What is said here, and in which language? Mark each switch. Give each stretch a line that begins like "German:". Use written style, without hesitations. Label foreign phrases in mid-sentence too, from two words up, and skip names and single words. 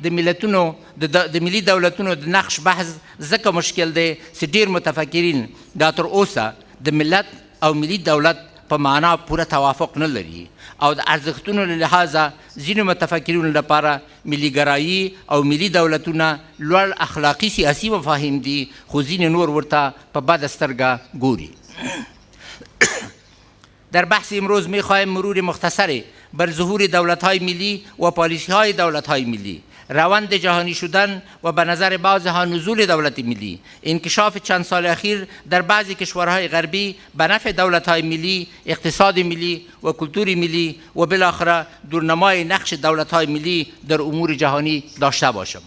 Pashto: د ملي دولتونو د نقش بحث ځکه مشکل دی چې ډېر متفکرین دا تر اوسه د ملت او ملي دولت په معنا پوره توافق نه لري او د ارزښتونو له لحاظه ځینو متفکرینو لپاره ملي ګرایي او ملي دولتونه لوړ اخلاقي سیاسي مفاهیم دي خو ځینې نور ورته په بده سترګه ګوري.
Persian: در بحث امروز میخواهیم مرور مختصری بر ظهور دولت‌های ملی و پالیسی‌های دولت‌های ملی، روند جهانی شدن و به نظر بعضها نزول دولت ملی، انکشاف چند سال اخیر در بعضی کشورهای غربی به نفع دولت‌های ملی، اقتصاد ملی و کلتور ملی و بالاخره دورنمای نقش دولت‌های ملی در امور جهانی داشته باشم.